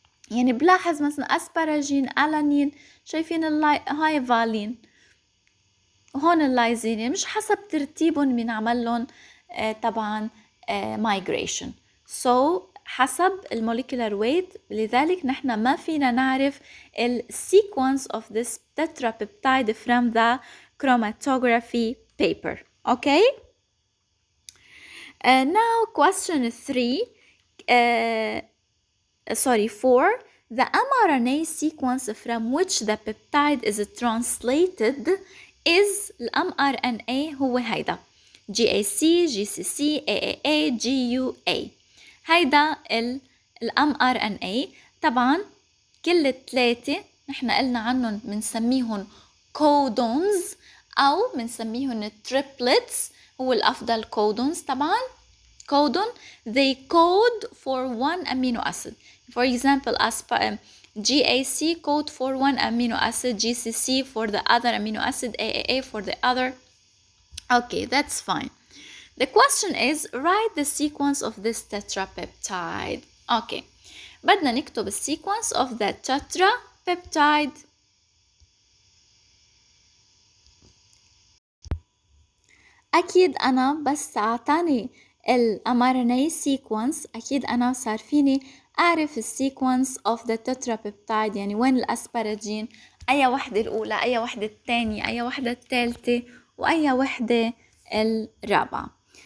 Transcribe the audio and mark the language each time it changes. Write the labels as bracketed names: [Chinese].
[Arabic] يعني بلاحظ مثلا أسباراجين ألانين شايفين هاي فالين وهون اللايزين يعني مش حسب ترتيبهم بينعمل لهم طبعا migration. So حسب الموليكولار weight. لذلك نحن ما فينا نعرف ال [English] sequence of this tetrapeptide from the chromatography paper. Okay? Now question 4. The mRNA sequence from which the peptide is translated is mRNA [Arabic] هو هيدا [English] GAC, GCC, AAA, GUA. [Arabic] هيدا mRNA. طبعا كل الثلاثة نحن قلنا عنهم بنسميهم codons أو بنسميهم triplets. هو الأفضل codons طبعا. [English] Codon they code for one amino acid. For example GAC code for one amino acid, GCC for the other amino acid, AAA for the other. Okay, that's fine. The question is write the sequence of this tetrapeptide. Okay, [Arabic] بدنا نكتب [English] sequence of the tetrapeptide. [Arabic] أكيد أنا بس أعطاني ال mRNA sequence أكيد أنا صار فيني أعرف ال [English] sequence of the tetrapeptide، [Arabic] يعني وين الأسباراجين، أي وحدة الأولى، أي وحدة الثانية، أي وحدة الثالثة، وأي وحدة الرابعة.